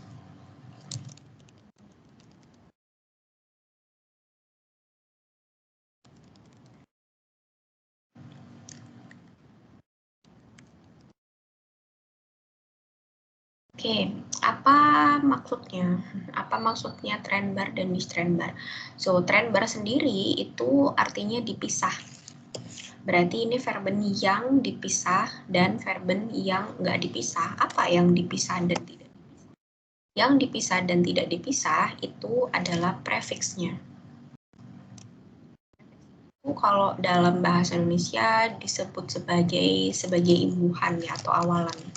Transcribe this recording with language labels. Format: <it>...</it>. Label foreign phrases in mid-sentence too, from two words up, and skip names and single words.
<id>Oke, apa maksudnya? Apa maksudnya trennbar dan nicht-trennbar? So, trennbar sendiri itu artinya dipisah. Berarti ini verben yang dipisah dan verben yang nggak dipisah. Apa yang dipisah dan tidak dipisah? Yang dipisah dan tidak dipisah itu adalah prefiksnya. Kalau dalam bahasa Indonesia disebut sebagai imbuhan ya, atau awalan.</id>